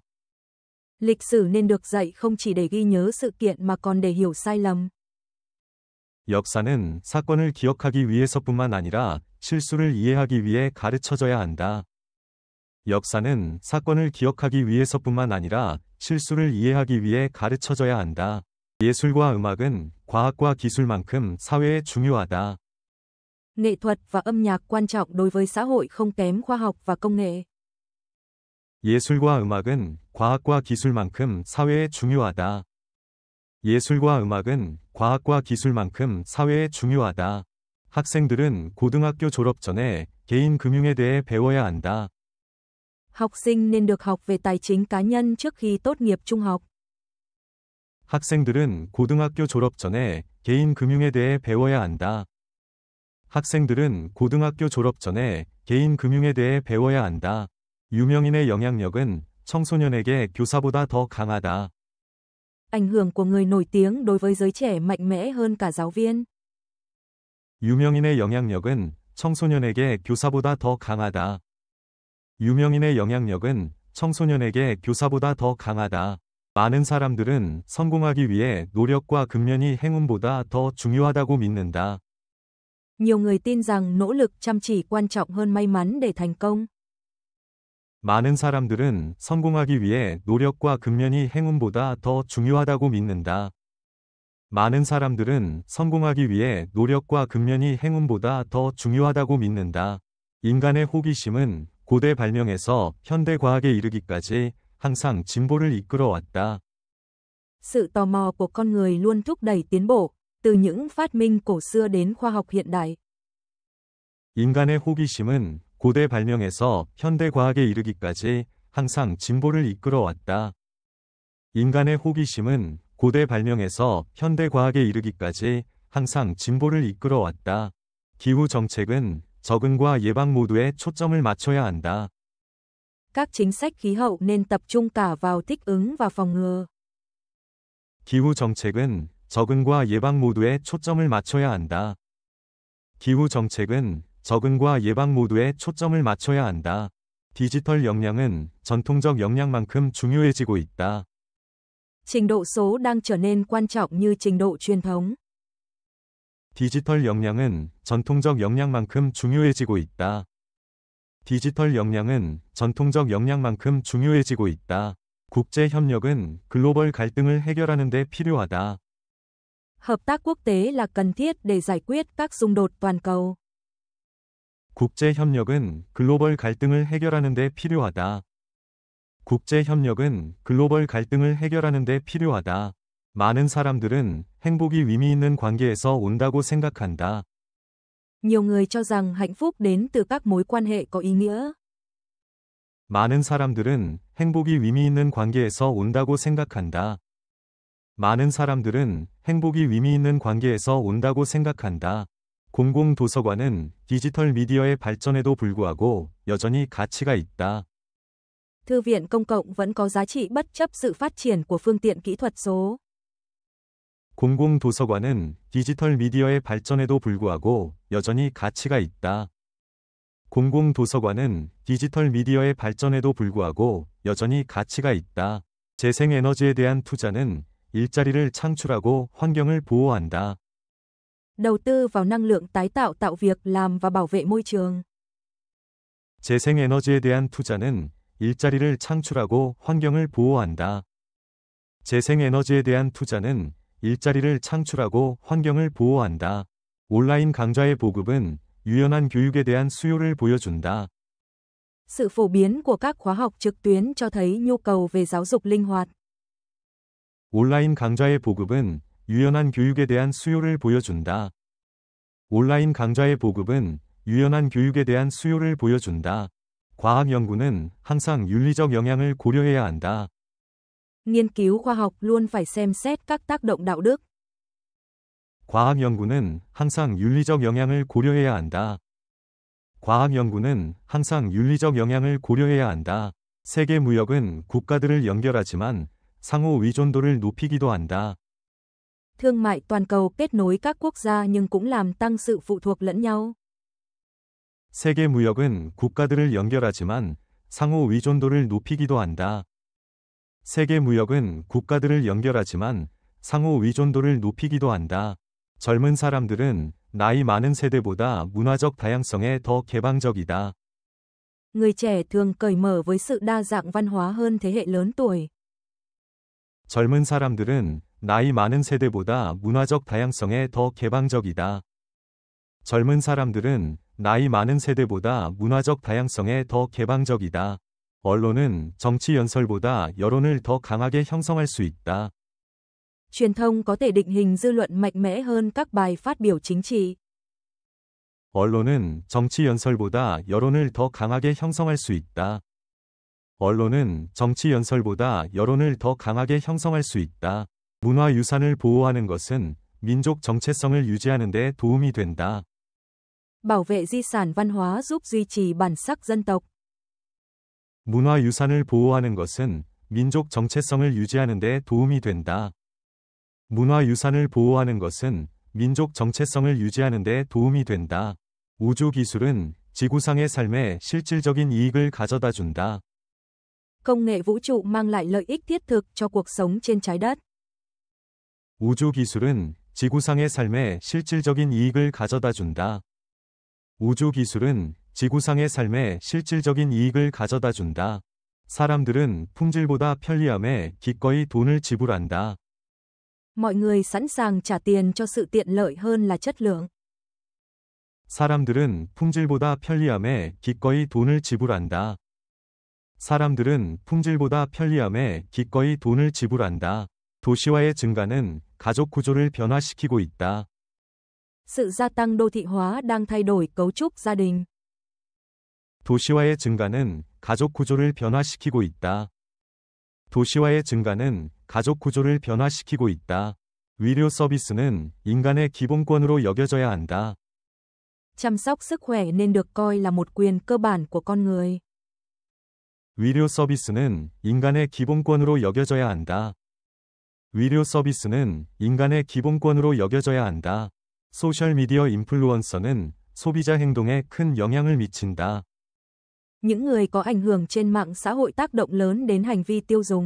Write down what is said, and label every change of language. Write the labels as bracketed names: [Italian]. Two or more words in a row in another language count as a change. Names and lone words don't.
[Vietnamese] Lịch sử nên được dạy không chỉ để ghi nhớ sự kiện mà còn để hiểu sai lầm. [Korean] 역사는 사건을 기억하기 위해서뿐만 아니라 실수를 이해하기 위해 가르쳐져야 한다. 역사는 사건을 기억하기 위해서뿐만 아니라 실수를 이해하기 위해 가르쳐져야 한다. 예술과 음악은 과학과 기술만큼 사회에 중요하다. [Vietnamese] Nghệ thuật và âm nhạc quan trọng đối với xã hội không kém khoa học và công nghệ. [Korean] 예술과 음악은 과학과 기술만큼 사회에 중요하다. 예술과 음악은 과학과 기술만큼 사회에 중요하다. 학생들은 고등학교 졸업 전에 개인 금융에 대해 배워야 한다. [Vietnamese] Học sinh nên được học về tài chính cá nhân trước khi tốt nghiệp trung học. [Korean] 학생들은 고등학교 졸업 전에 개인 금융에 대해 배워야 한다. 학생들은 고등학교 졸업 전에 개인 금융에 대해 배워야 한다. 유명인의 영향력은 청소년에게 교사보다 더 강하다. [Vietnamese] Ảnh hưởng của người nổi tiếng đối với giới trẻ mạnh mẽ hơn cả giáo viên. [Korean] 유명인의 영향력은 청소년에게 교사보다 더 강하다. 유명인의 영향력은 청소년에게 교사보다 더 강하다. 많은 사람들은 성공하기 위해 노력과 근면이 행운보다 더 중요하다고 믿는다. [Vietnamese] Nhiều người tin rằng nỗ lực chăm chỉ quan trọng hơn may mắn để thành công. [Korean] 많은 사람들은 성공하기 위해 노력과 근면이 행운보다 더 중요하다고 믿는다. 많은 사람들은 성공하기 위해 노력과 근면이 행운보다 더 중요하다고 믿는다. 인간의 호기심은 고대 발명에서 현대 과학에 이르기까지 항상 진보를 이끌어왔다. [Vietnamese] Sự tò mò của con người luôn thúc đẩy tiến bộ, từ những phát minh cổ xưa đến khoa học hiện đại. [Korean] 인간의 호기심은 고대 발명에서 현대 과학에 이르기까지 항상 진보를 이끌어왔다. 인간의 호기심은 고대 발명에서 현대 과학에 이르기까지 항상 진보를 이끌어왔다. 기후 정책은 적응과 예방 모두에 초점을 맞춰야 한다. [Vietnamese] Các chính sách khí hậu nên tập trung cả vào thích ứng và phòng ngừa. [Korean] 기후 정책은 적응과 예방 모두에 초점을 맞춰야 한다. 기후 정책은 적응과 예방 모두에 초점을 맞춰야 한다. 디지털 역량은 전통적 역량만큼 중요해지고 있다. [Vietnamese] Trình độ số đang trở nên quan trọng như trình độ truyền thống. [Korean] 디지털 역량은 전통적 역량만큼 중요해지고 있다. 디지털 역량은 전통적 역량만큼 중요해지고 있다. 국제 협력은 글로벌 갈등을 해결하는 데 필요하다. [Vietnamese] Hợp tác quốc tế là cần thiết để giải quyết các xung đột toàn cầu. [Korean] 국제 협력은 글로벌 갈등을 해결하는 데 필요하다. 국제 협력은 글로벌 갈등을 해결하는 데 필요하다. 많은 사람들은 행복이 의미 있는 관계에서 온다고 생각한다. [Vietnamese] Nhiều người cho rằng hạnh phúc đến từ các mối quan hệ có ý nghĩa. [Korean] 많은 사람들은 행복이 의미 있는 관계에서 온다고 생각한다. 많은 사람들은 행복이 의미 있는 관계에서 온다고 생각한다. 공공도서관은 디지털 미디어의 발전에도 불구하고 여전히 가치가 있다. [Vietnamese] Thư viện công cộng vẫn có giá trị bất chấp sự phát triển của phương tiện kỹ thuật số. [Korean] 공공도서관은 디지털 미디어의 발전에도 불구하고 여전히 가치가 있다. 공공도서관은 디지털 미디어의 발전에도 불구하고 여전히 가치가 있다. 재생에너지에 대한 투자는 일자리를 창출하고 환경을 보호한다. [Vietnamese] Đầu tư vào năng lượng tái tạo tạo việc làm và bảo vệ môi trường. [Korean] 재생에너지에 대한 투자는 일자리를 창출하고 환경을 보호한다. 재생에너지에 대한 투자는 일자리를 창출하고 환경을 보호한다. 온라인 강좌의 보급은 유연한 교육에 대한 수요를 보여준다. [Vietnamese] Sự phổ biến của các khóa học trực tuyến cho thấy nhu cầu về giáo dục linh hoạt. [Korean] 온라인 강좌의 보급은 유연한 교육에 대한 수요를 보여준다. 온라인 강좌의 보급은 유연한 교육에 대한 수요를 보여준다. 과학 연구는 항상 윤리적 영향을 고려해야 한다. [Vietnamese] Nghiên cứu khoa học luôn phải xem xét các tác động đạo đức. [Korean] 과학 연구는 항상 윤리적 영향을 고려해야 한다. 과학 연구는 항상 윤리적 영향을 고려해야 한다. 세계 무역은 국가들을 연결하지만 상호 의존도를 높이기도 한다. [Vietnamese] Thương mại toàn cầu kết nối các quốc gia nhưng cũng làm tăng sự phụ thuộc lẫn nhau. [Korean] 세계 무역은 국가들을 연결하지만 상호 의존도를 높이기도 한다. 세계 무역은 국가들을 연결하지만 상호 의존도를 높이기도 한다. 젊은 사람들은 나이 많은 세대보다 문화적 다양성에 더 개방적이다. [Vietnamese] Người trẻ thường cởi mở với sự đa dạng văn hóa hơn thế hệ lớn tuổi. [Korean] 젊은 사람들은 나이 많은 세대보다 문화적 다양성에 더 개방적이다. 젊은 사람들은 나이 많은 세대보다 문화적 다양성에 더 개방적이다. 언론은 정치 연설보다 여론을 더 강하게 형성할 수 있다. [Vietnamese] Truyền thông có thể định hình dư luận mạnh mẽ hơn các bài phát biểu chính trị. [Korean] 언론은 정치 연설보다 여론을 더 강하게 형성할 수 있다. 언론은 정치 연설보다 여론을 더 강하게 형성할 수 있다. 문화유산을 보호하는 것은 민족 정체성을 유지하는 데 도움이 된다. [Vietnamese] Bảo vệ di sản văn hóa giúp duy trì bản sắc dân tộc. [Korean] 문화유산을 보호하는 것은 민족 정체성을 유지하는 데 도움이 된다. 문화유산을 보호하는 것은 민족 정체성을 유지하는 데 도움이 된다. 우주기술은 지구상의 삶에 실질적인 이익을 가져다 준다. [Vietnamese] Công nghệ vũ trụ mang lại lợi ích thiết thực cho cuộc sống trên trái đất. [Korean] 우주기술은 지구상의 삶에 실질적인 이익을 가져다 준다. 우주기술은 지구상의 삶에 실질적인 이익을 가져다 준다. 사람들은 품질보다 편리함에 기꺼이 돈을 지불한다. [Vietnamese] Mọi người sẵn sàng trả tiền cho sự tiện lợi hơn là chất lượng. [Korean] 사람들은 품질보다 편리함에 기꺼이 돈을 지불한다. 사람들은 품질보다 편리함에 기꺼이 돈을 지불한다. 도시화의 증가는 가족 구조를 변화시키고 있다. [Vietnamese] Sự gia tăng đô thị hóa đang thay đổi cấu trúc gia đình. [Korean] 도시화의 증가는 가족 구조를 변화시키고 있다. 도시화의 증가는 가족 구조를 변화시키고 있다. 의료 서비스는 인간의 기본권으로 여겨져야 한다. [Vietnamese] Chăm sóc sức khỏe nên được coi là một quyền cơ bản của con người. [Korean] 의료 서비스는 인간의 기본권으로 여겨져야 한다. 의료 서비스는 인간의 기본권으로 여겨져야 한다. 소셜미디어 인플루언서는 소비자 행동에 큰 영향을 미친다. [Vietnamese] Những người có ảnh hưởng trên mạng xã hội tác động lớn đến hành vi tiêu dùng.